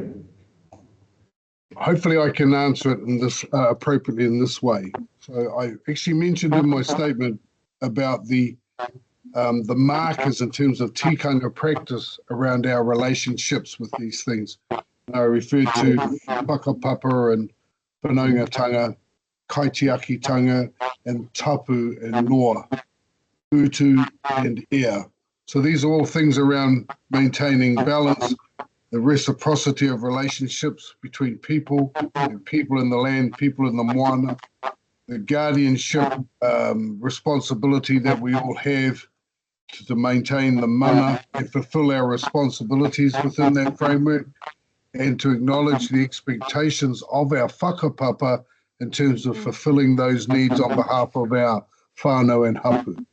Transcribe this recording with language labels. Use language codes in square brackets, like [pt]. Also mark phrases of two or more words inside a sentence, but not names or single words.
[en] Hopefully I can answer it in this appropriately in this way. So I actually mentioned in my statement about the the markers in terms of tikanga practice around our relationships with these things. I referred to whakapapa and whanaungatanga, kaitiakitanga, and tapu and noa, utu and air. So these are all things around maintaining balance, the reciprocity of relationships between people and people in the land, people in the moana, the guardianship responsibility that we all have to maintain the mana and fulfill our responsibilities within that framework, and to acknowledge the expectations of our whakapapa in terms of fulfilling those needs on behalf of our whānau and hapu.